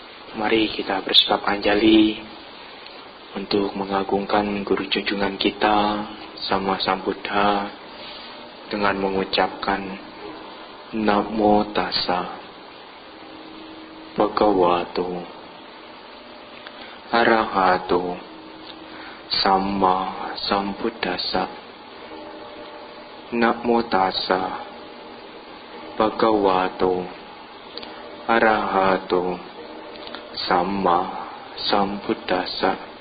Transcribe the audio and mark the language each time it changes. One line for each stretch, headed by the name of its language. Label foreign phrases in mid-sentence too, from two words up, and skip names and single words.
Indonesian: Mari kita bersikap anjali untuk mengagungkan guru junjungan kita Sama Sambuddha dengan mengucapkan
Pali: Namo Tassa Bhagavato Arahato Sama Sambuddhassa. Namo Tassa Bhagavato Arahato Sama Sambuddhassa.